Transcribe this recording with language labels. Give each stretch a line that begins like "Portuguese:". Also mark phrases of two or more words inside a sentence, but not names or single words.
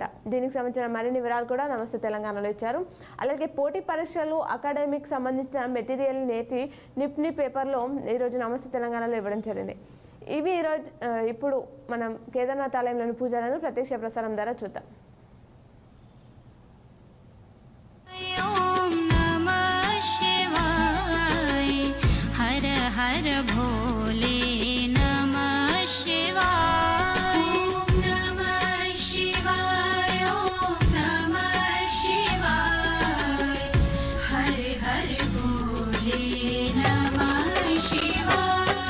Telugu: దీనికి సంబంధించిన మరిన్ని వివరాలు కూడా నమస్తే తెలంగాణలో ఇచ్చారు. అలాగే పోటీ పరీక్షలు అకాడమిక్ సంబంధించిన మెటీరియల్ నేటి నిప్ని పేపర్లో ఈరోజు నమస్తే తెలంగాణలో ఇవ్వడం జరిగింది. ఇవి ఈరోజు ఇప్పుడు మనం కేదార్నాథ్ ఆలయంలోని పూజలను ప్రత్యక్ష ప్రసారం ద్వారా చూద్దాం.
Sanskrit: हर भोले नमः शिवाय, ओम नमः शिवाय, ओम नमः शिवाय, हर हर भोले नमः शिवाय.